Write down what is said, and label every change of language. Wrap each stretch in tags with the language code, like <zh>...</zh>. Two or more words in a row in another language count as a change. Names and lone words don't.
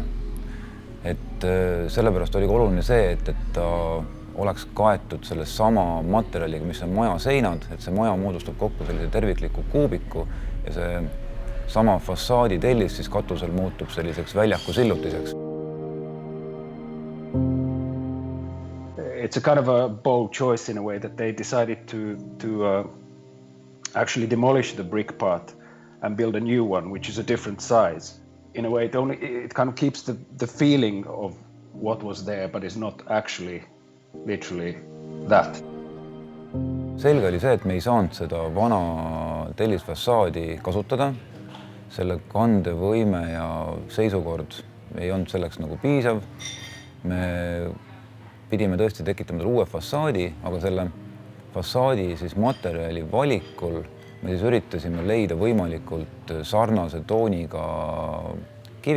<et>Et sellepärast oli oluline see, et ta oleks kaetud selle sama materjaliga, mis on maja seinad, et see maja moodustab kokku sellise tervikliku kuubiku ja see sama fassaadi tellis siis katusel muutub selliseks väljaku sillutiseks.</et> <en>It's a kind of a bold choice in a way that they decided to actually demolish the brick part and build a new one, which is a different size. In a way, it kind of keeps the feeling of what was there, but it's not actually literally that.</en> <et>Selge oli see, et me ei saanud seda vana tellisfassaadi kasutada. Selle kandevõime ja seisukord ei olnud selleks nagu piisav. Me pidime tõesti tekitama uue fassaadi, aga selle fassaadi siis materjali valikul me siis üritasime leida võimalikult sarnase tooniga kivi.</et>